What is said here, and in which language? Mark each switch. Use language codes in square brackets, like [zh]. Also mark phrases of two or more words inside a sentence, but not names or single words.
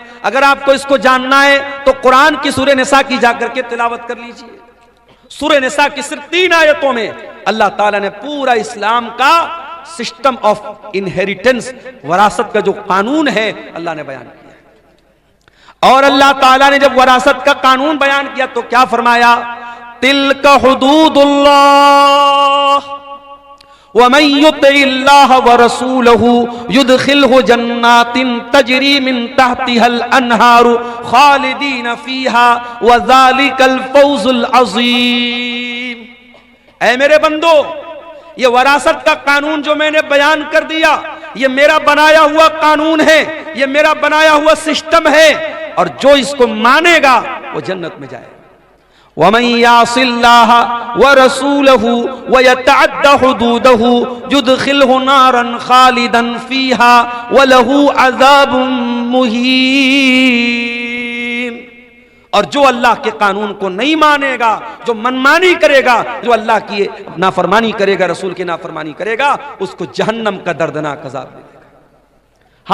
[hi] अगर आपको इसको जानना है तो कुरान की सूरह निसा की जाकर के तिलावत कर लीजिए। सूरह निसा की सिर्फ 3 आयतों में अल्लाह ताला ने पूरा इस्लाम का [en] system of inheritance, [hi] वरासत का जो कानून है अल्लाह ने बयान किया। और अल्लाह ताला ने जब वरासत का कानून बयान किया तो क्या फरमाया? [ar] تلك حدود الله ومن يطع الله ورسوله يدخله جنات تجري من تحتها الأنهار خالدين فيها وذلك الفوز العظيم. [hi] ऐ मेरे बंदो, ये वरासत का कानून जो मैंने बयान कर दिया, ये मेरा बनाया हुआ कानून है, ये मेरा बनाया हुआ सिस्टम है। और जो इसको मानेगा वो जन्नत में जाएगा। [ar] ومن يعص الله ورسوله ويتعد حدوده يدخله نارا خالدا فيها وله عذاب مهين. [hi] और जो अल्लाह के कानून को नहीं मानेगा, जो मनमानी करेगा, जो अल्लाह की नाफरमानी करेगा, रसूल की नाफरमानी करेगा, उसको जहन्नम का दर्दनाक अज़ाब मिलेगा।